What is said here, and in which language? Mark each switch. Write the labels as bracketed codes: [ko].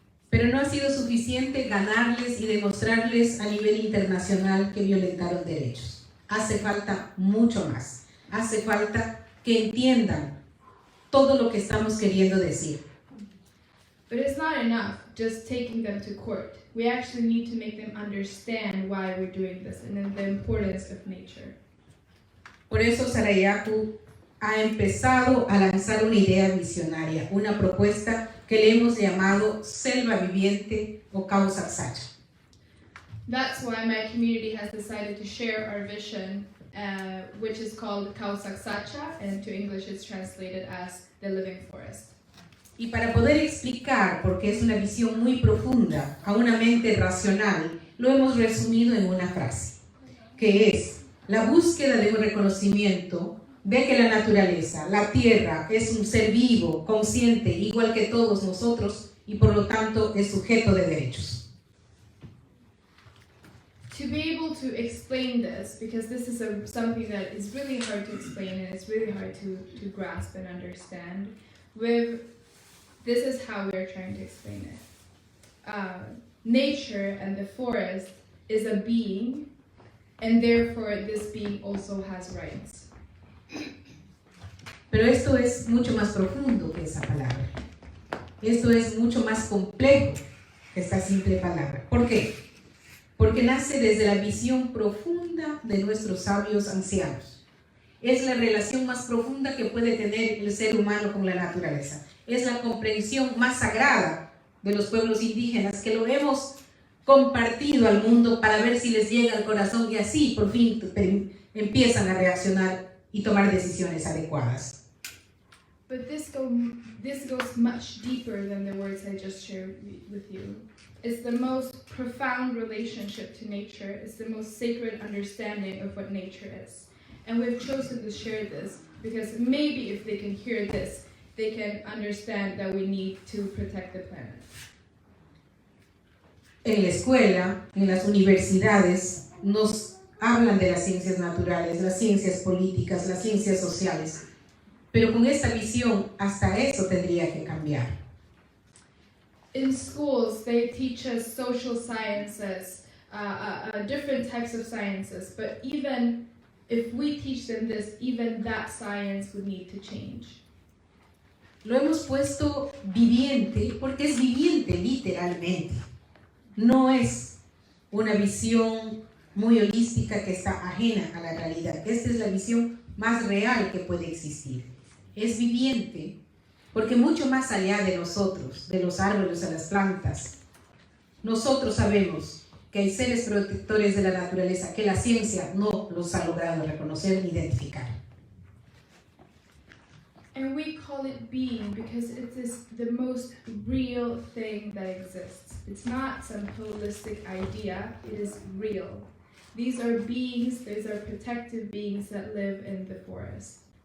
[es] Pero no ha sido suficiente ganarles y demostrarles a nivel internacional que violentaron derechos. Hace falta mucho más. Hace falta que entiendan todo lo que estamos queriendo decir. [en] But it's not enough just taking them to court. We actually need to make them understand why we're doing this and the importance of nature. [es] Por eso Sarayaku ha empezado a lanzar una idea visionaria, una propuesta que le hemos llamado selva viviente o Causaxacha. [en] That's why my community has decided to share our vision, which is called Causaxacha, and to English it's translated as the living forest. [es] Y para poder explicar, porque es una visión muy profunda, a una mente racional, lo hemos resumido en una frase, que es la búsqueda de un reconocimiento de que la naturaleza, la tierra, es un ser vivo, consciente, igual que todos nosotros, y por lo tanto es sujeto de derechos. [en] To be able to explain this, because this is something that is really hard to explain and it's really hard to grasp and understand, this is how we're trying to explain it. Nature and the forest is a being, and therefore this being also has rights. [es] Pero esto es mucho más profundo que esa palabra. Esto es mucho más complejo que esta simple palabra. ¿Por qué? Porque nace desde la visión profunda de nuestros sabios ancianos. Es la relación más profunda que puede tener el ser humano con la naturaleza. Es la comprensión más sagrada de los pueblos indígenas que lo hemos compartido al mundo para ver si les llega al corazón y así por fin empiezan a reaccionar y tomar decisiones adecuadas. [en] But this goes much deeper than the words I just shared with you. It's the most profound relationship to nature. It's the most sacred understanding of what nature is. And we've chosen to share this because maybe if they can hear this, they can understand that we need to protect the planet. [es] En la escuela, en las universidades, nos hablan de las ciencias naturales, las ciencias políticas, las ciencias sociales. Pero con esta visión, hasta eso tendría que cambiar. [en] In schools, they teach us social sciences, different types of sciences, but even if we teach them this, even that science would need to change. [es] Lo hemos puesto viviente porque es viviente literalmente. No es una visión muy holística que está ajena a la realidad. Esta es la visión más real que puede existir. Es viviente porque mucho más allá de nosotros, de los árboles a las plantas, nosotros sabemos que hay seres protectores de la naturaleza que la ciencia no los ha logrado reconocer ni identificar. [en] And we call it being because it is the most real thing that exists. It's not some holistic idea, it is real. These are beings, these are protective beings that live in the forest.